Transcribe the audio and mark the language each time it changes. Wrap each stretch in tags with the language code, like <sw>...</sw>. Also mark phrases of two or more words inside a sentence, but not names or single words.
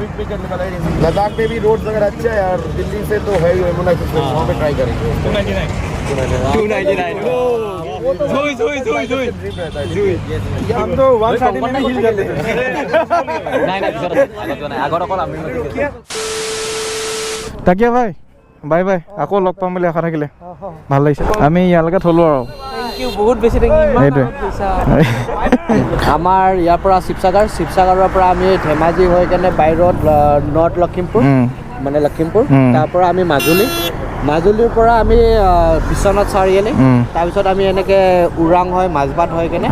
<hi>लद्दाख में भी रोड्स अगर अच्छा है यार दिल्ली से तो है यमुना एक्सप्रेस वहाँ पे ट्राई करेंगे</hi> <as>299</as> <hi>हम तो 130 में हिल कर लेते ताकिया भाई</hi> <as>বাই বাই আকৌ লগ পাম বুলি আশা থাকিলে ভাল লাগিছে আমি ইয়ালৈকে থলো আৰু</as> <en>thank you</en> <as>বহুত বেছি</as> <en>thank you</en> <as>আমাৰ ইয়াৰ পৰা শিৱসাগৰৰ পৰা আমি ধেমাজি হৈ কেনে</as> <en>by road</en> <as>নৰ্থ লখিমপুৰ মানে লখিমপুৰ তাৰ পৰা আমি মাজুলীৰ পৰা আমি বিশ্বনাথ চাৰিআলি তাৰপিছত আমি এনেকে উৰাং হয় মাজবাট হৈ কেনে</as>